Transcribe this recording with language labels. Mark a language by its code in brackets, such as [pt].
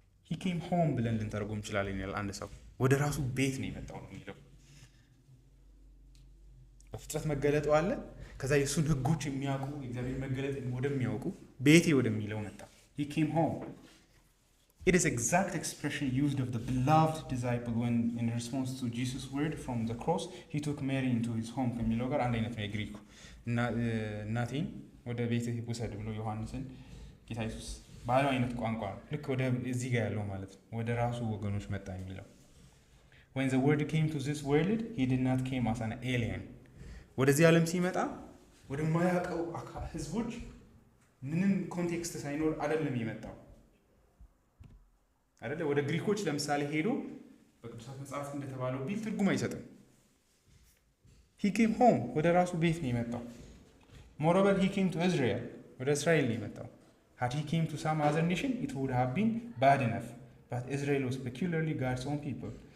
[en] he came home [am] ብለን ልንተርጉም እንችላለን ይላል አንድ ሰው። ወደ ራሱ ቤት ነው የመጣው ነው የሚለው። በፍጥረት መገለጡ አለ። ከዛ የእሱን ህጎች የሚያውቁ የእግዚአብሔር መገለጥ ወደሚያውቁ ቤቴ ወደሚለው መጣ። he came home. [en] It is exact expression used of the beloved disciple when in response to Jesus' word from the cross he took Mary into his home [am] ከሚለው ጋር አንድ አይነት ነው የግሪኩ። እናቴን ወደ ቤትህ ውሰድ ብሎ ዮሐንስን ጌታ ኢየሱስ ባለው አይነት ቋንቋ ነው። ልክ ወደ እዚህ ጋር ያለው ማለት ነው፣ ወደ ራሱ ወገኖች መጣ የሚለው። [en] when the word came to this world he did not came as an alien. [am] ወደዚህ ዓለም ሲመጣ ወደ ማያውቀው ህዝቦች ምንም ኮንቴክስት ሳይኖር አይደለም የመጣው አይደለ። ወደ ግሪኮች ለምሳሌ ሄዶ በቅዱሳት መጽሐፍ እንደተባለው ቢል ትርጉም አይሰጥም። [en] he came home [am] ወደ ራሱ ቤት ነው የመጣው። [en] moreover he came to Israel [am] ወደ እስራኤል ነው የመጣው። [en] had he came to some other nation it would have been bad enough, but Israel was peculiarly God's own people.